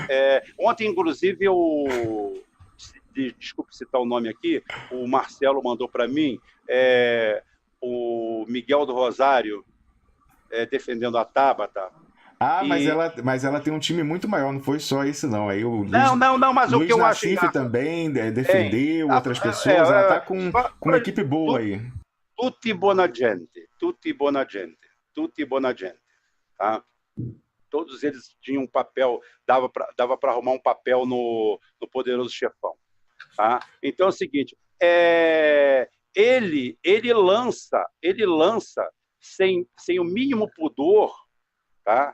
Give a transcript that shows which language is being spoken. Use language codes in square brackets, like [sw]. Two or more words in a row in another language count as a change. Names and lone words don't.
[pt] Ontem, inclusive, desculpe citar o nome aqui, o Marcelo mandou para mim, o Miguel do Rosário defendendo a Tabata. Mas ela tem um time muito maior, não foi só isso, não. Aí o não, mas o Luiz que eu acho... Nassif também defendeu outras pessoas, ela tá com uma equipe boa aí. [it] Tutti buona gente, tutti buona gente, tutti buona gente, tá? [pt] Todos eles tinham um papel, dava para arrumar um papel no Poderoso Chefão, tá? Então é o seguinte, ele lança sem o mínimo pudor, tá?